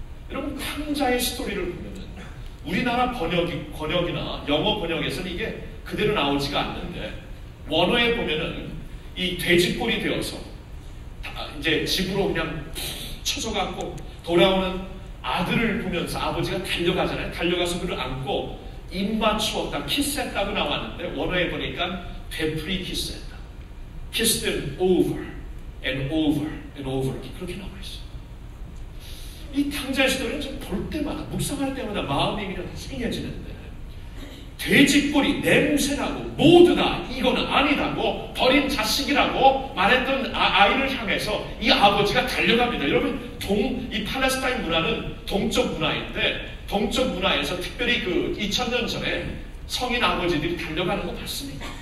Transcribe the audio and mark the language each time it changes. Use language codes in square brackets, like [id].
[ko] 여러분, 탕자의 스토리를 보면은 우리나라 번역이나 영어 번역에서는 이게 그대로 나오지가 않는데, 원어에 보면은 이 돼지꼴이 되어서 이제 집으로 그냥 쳐져갖고 돌아오는 아들을 보면서 아버지가 달려가잖아요. 달려가서 그를 안고 입 맞추었다, 키스했다고 나왔는데, 원어에 보니까 되풀이 키스했다. [en] Kissed them over and over and over, [ko] 그렇게 나와 있어요. 이 탕자의 스토리는 좀 볼 때마다, 묵상할 때마다 마음이 그냥 생겨지는데, 돼지꼬리, 냄새나고 모두 다 이거는 아니라고 버린 자식이라고 말했던 아이를 향해서 이 아버지가 달려갑니다. 여러분, 이 팔레스타인 문화는 동쪽 문화인데, 동쪽 문화에서 특별히 그 2000년 전에 성인 아버지들이 달려가는 거 봤습니다.